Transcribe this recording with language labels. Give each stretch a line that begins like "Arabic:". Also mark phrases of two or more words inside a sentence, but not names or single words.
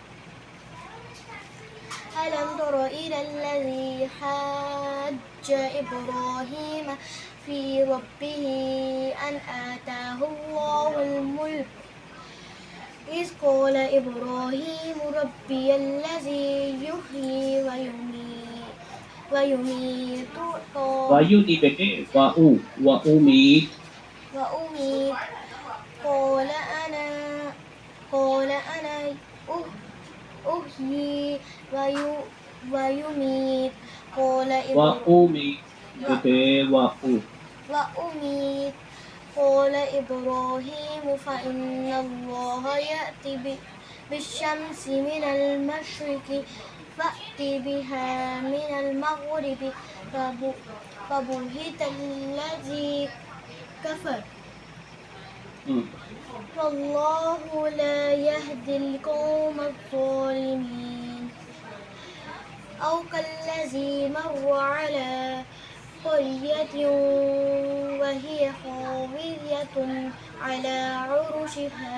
Arabic: ألم تر إلى الذي حاج إبراهيم في ربه أن آتاه الله الملك إذ قال إبراهيم ربي الذي يحيي ويميت
Thai: วายุนี่เป็นวาอูมีด
Arabic: وأميت قال أنا أحيي ويميت قال
Thai: วาอูมีดเป็นวาอู
Arabic: وأميت قال إبراهيم فإن الله يأتي بالشمس من المشرق فأت بها من المغرب فبهت الذي كفر والله لا يهدي القوم الظالمين أو كالذي مر على قرية وهي خاوية على عروشها